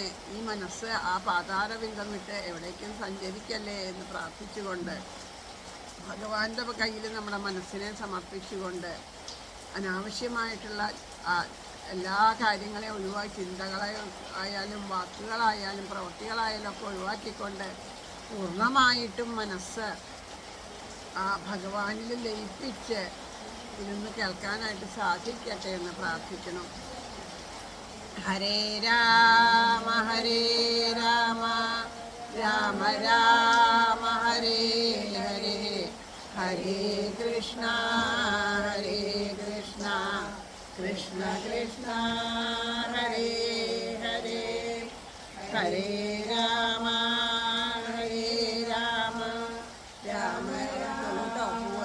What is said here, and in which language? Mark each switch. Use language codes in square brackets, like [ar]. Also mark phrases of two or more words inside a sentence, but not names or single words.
[ml] ഈ മനസ്സ് ആ പാതാരബിന്ദം വിട്ട് എവിടേക്കും സഞ്ചരിക്കല്ലേ എന്ന് പ്രാർത്ഥിച്ചുകൊണ്ട് ഭഗവാന്റെ കയ്യിൽ നമ്മുടെ മനസ്സിനെ സമർപ്പിച്ചുകൊണ്ട് അനാവശ്യമായിട്ടുള്ള എല്ലാ കാര്യങ്ങളെയും ഒഴിവാക്കി, ചിന്തകളായാലും വാക്കുകളായാലും പ്രവൃത്തികളായാലും ഒക്കെ ഒഴിവാക്കിക്കൊണ്ട് പൂർണ്ണമായിട്ടും മനസ്സ് ആ ഭഗവാനിൽ ലയിപ്പിച്ച് ഇരുന്ന് കേൾക്കാനായിട്ട് സാധിക്കട്ടെ എന്ന് പ്രാർത്ഥിക്കണം. [sa] ഹരേ രാമ ഹരേ രാമ രാമ രാമ ഹരേ ഹരേ ഹരേ കൃഷ്ണ കൃഷ്ണ കൃഷ്ണ ഹരേ ഹരേ ഹരേ രാമ ഹരേ രാമ രാമ രാമ